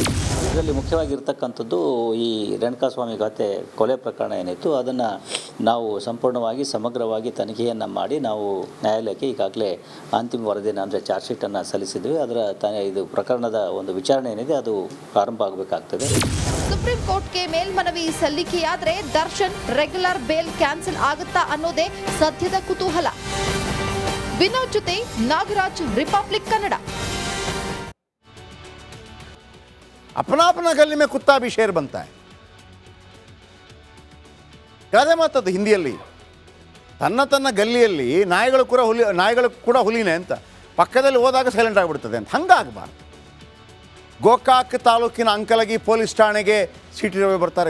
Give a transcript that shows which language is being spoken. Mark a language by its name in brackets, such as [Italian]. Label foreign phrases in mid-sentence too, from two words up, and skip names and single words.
[Kannada] ಇದರಲ್ಲಿ ಮುಖ್ಯವಾಗಿರ್ತಕ್ಕಂಥದ್ದು ಈ ರೇಣುಕಾಸ್ವಾಮಿ ಖಾತೆ ಕೊಲೆ ಪ್ರಕರಣ ಏನಿತ್ತು ಅದನ್ನು ನಾವು ಸಂಪೂರ್ಣವಾಗಿ ಸಮಗ್ರವಾಗಿ ತನಿಖೆಯನ್ನು ಮಾಡಿ ನಾವು ನ್ಯಾಯಾಲಯಕ್ಕೆ ಈಗಾಗಲೇ ಅಂತಿಮ ವರದಿಯನ್ನು ಅಂದರೆ ಚಾರ್ಜ್ ಶೀಟನ್ನು ಸಲ್ಲಿಸಿದ್ವಿ. ಅದರ ಇದು ಪ್ರಕರಣದ ಒಂದು ವಿಚಾರಣೆ ಏನಿದೆ ಅದು ಪ್ರಾರಂಭ ಆಗಬೇಕಾಗ್ತದೆ. ಸುಪ್ರೀಂ ಕೋರ್ಟ್ಗೆ ಮೇಲ್ಮನವಿ ಸಲ್ಲಿಕೆಯಾದರೆ ದರ್ಶನ್ [English] regular bail cancel [Kannada] ಆಗುತ್ತಾ ಅನ್ನೋದೇ ಸದ್ಯದ ಕುತೂಹಲ. ವಿನೋದ್ ಜೊತೆ ನಾಗರಾಜ್, ರಿಪಬ್ಲಿಕ್ ಕನ್ನಡ. [Hindi] अपना अपना गली में कुत्ता भी शेर बनता है. [Kannada] ಗಾದೆ ಮಾತದ್ದು ಹಿಂದಿಯಲ್ಲಿ. ತನ್ನ ಗಲ್ಲಿಯಲ್ಲಿ ನಾಯಿಗಳು ಕೂಡ ಹುಲಿನೇ ಅಂತ ಪಕ್ಕದಲ್ಲಿ ಹೋದಾಗ ಸೈಲೆಂಟ್ ಆಗಿಬಿಡ್ತದೆ ಅಂತ. ಹಂಗಾಗಬಾರ್ದು. ಗೋಕಾಕ್ ತಾಲೂಕಿನ ಅಂಕಲಗಿ ಪೊಲೀಸ್ ಠಾಣೆಗೆ ಸಿಟಿ ರವಿ ಬರ್ತಾರೆ.